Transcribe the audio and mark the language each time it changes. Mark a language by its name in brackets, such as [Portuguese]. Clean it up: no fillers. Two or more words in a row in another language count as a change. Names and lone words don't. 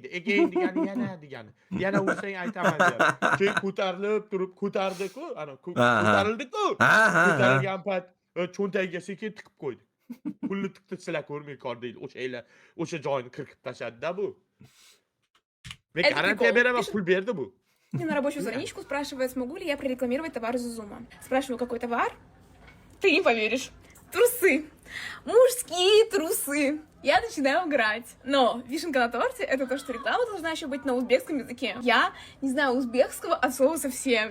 [Uzbek] Egayin degani yana degani. Yana ursang aytaman deyapti. Keyin ko'tarilib turib ko'tardi-ku, ana ko'tarildi-ku. Ko'tarilgan payt cho'ntagiga sekin tiqib qo'ydi. Pulni tiqdi, sizlar ko'rmay qol deydi. O'sha joyini qirqib tashladi-da bu. Men garantiya beraman, pul berdi bu. [Russian] На рабочую страничку спрашивает, смогу ли я прорекламировать товар Зузума. Спрашиваю, какой товар? Ты не поверишь. Трусы. Мужские трусы. Я начинаю играть. Но вишенка на торте — это то, что реклама должна еще быть на узбекском языке. Я не знаю узбекского от слова совсем.